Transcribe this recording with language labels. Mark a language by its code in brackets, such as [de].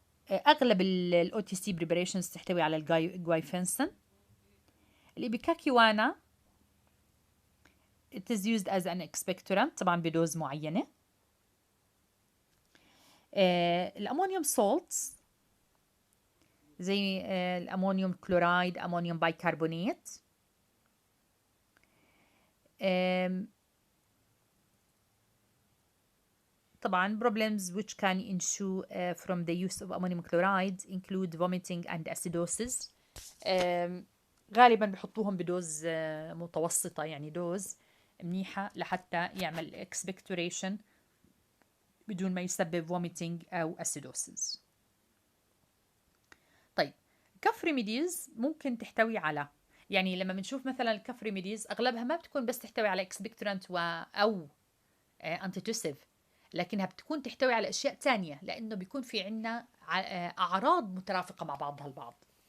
[ar] أغلب ال OTC preparations تحتوي على الجوايفنسن. [en] الإبيكاكيوانا it is used as an expectorant [ar] طبعا بدوز معينة. الأمونيوم salts زي الأمونيوم كلورايد، أمونيوم بايكربونات. [en] طبعا problems which can ensue from the use of ammonium chloride include vomiting and acidosis. [ar] غالبا بحطوهم بدوز متوسطة، يعني دوز منيحة لحتى يعمل expectoration بدون ما يسبب vomiting أو acidosis. طيب كف ريميديز ممكن تحتوي على، يعني لما بنشوف مثلا الكف ريميديز أغلبها ما بتكون بس تحتوي على expectorant أو antitussive، لكنها بتكون تحتوي على أشياء تانية، لأنه بيكون في عنا أعراض مترافقة مع بعضها البعض.